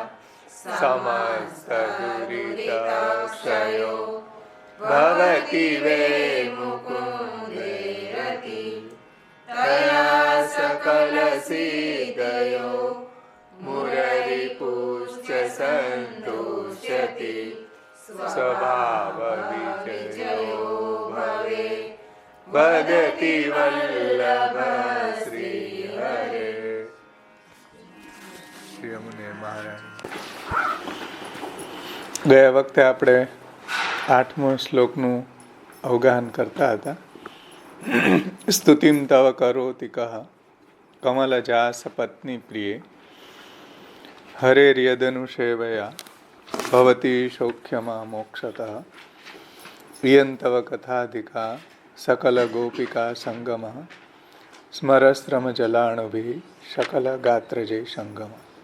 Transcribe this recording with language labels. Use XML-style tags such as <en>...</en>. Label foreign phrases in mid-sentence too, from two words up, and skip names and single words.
<sa>समस्तदुरितक्षयो भवति वे मुकुन्देरति तया सकल सिद्धयो मुररिपुश्च सन्तुष्यति स्वभावविजयो भवे वदति वल्लभ श्रीहरे.</sa> <gu>શ્રી અમુને મહારાજ. ગયા વખતે આપણે 8મો શ્લોકનું અવગાહન કરતા હતા.</gu> <sa>સ્તુતિમ તવ કરોતિ કહ કમલજા સપત્ની પ્રિયે હરેર્યદનુષેવયા ભવતી સૌખ્યમાં મોક્ષતઃ પ્રિયં તવ કથાધિકા સકલ ગોપિકા સંગમ સ્મરસ્ત્રમ જલાણભિ સકલ ગાત્રજય સંગમ.</sa>